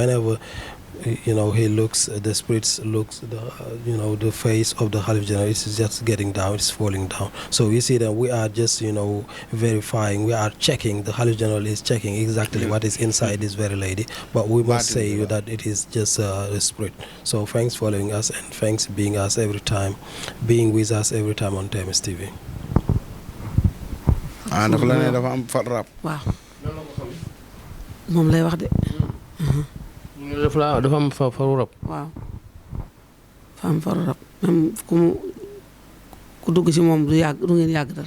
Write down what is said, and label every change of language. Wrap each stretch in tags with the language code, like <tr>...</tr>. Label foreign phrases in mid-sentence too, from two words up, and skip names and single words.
<en>Because whenever he looks, the spirits looks, the face of the Khalif General is just getting down, it's falling down. So we see that we are just, verifying, we are checking, the Khalif General is checking exactly what is inside this very lady, but we must say that it is just a spirit. So thanks for following us, and thanks being with us every time on TMS TV.</en> <wo>dafa la ne dafa am far rab. waaw moom lay wax de. dafa am faru rab. waaw dafa am faru rab même ku dugg ci moom du ngeen yàgg dara.</wo>